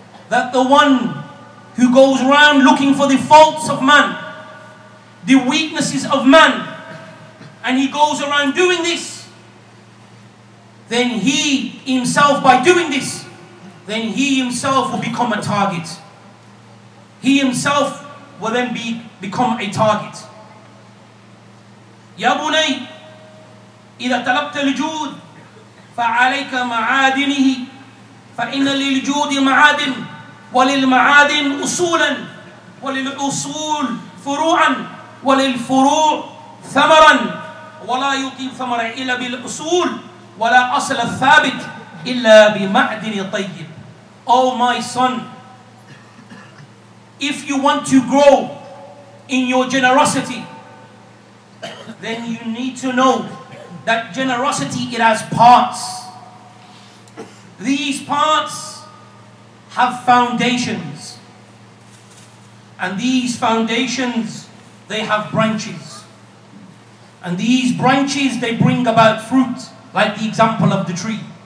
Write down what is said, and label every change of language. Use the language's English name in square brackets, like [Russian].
[English] That the one who goes around looking for the faults of man, the weaknesses of man, and he goes around doing this, then he himself, by doing this, then he himself will become a target. He himself will then become a target. [Arabic] يا بني إذا طلبت الجود فعليك معادنه فإن للجود معادن وللمعادن أصولا وللأصول فروعا وللفروع ثمرا ولا يعطي ثمرا إلا بالأصول ولا أصل الثابت إلا بمعدن طيب. [English] Oh my son, if you want to grow in your generosity, then you need to know that generosity, it has parts. These parts have foundations, and these foundations, they have branches, and these branches, they bring about fruit, like the example of the tree.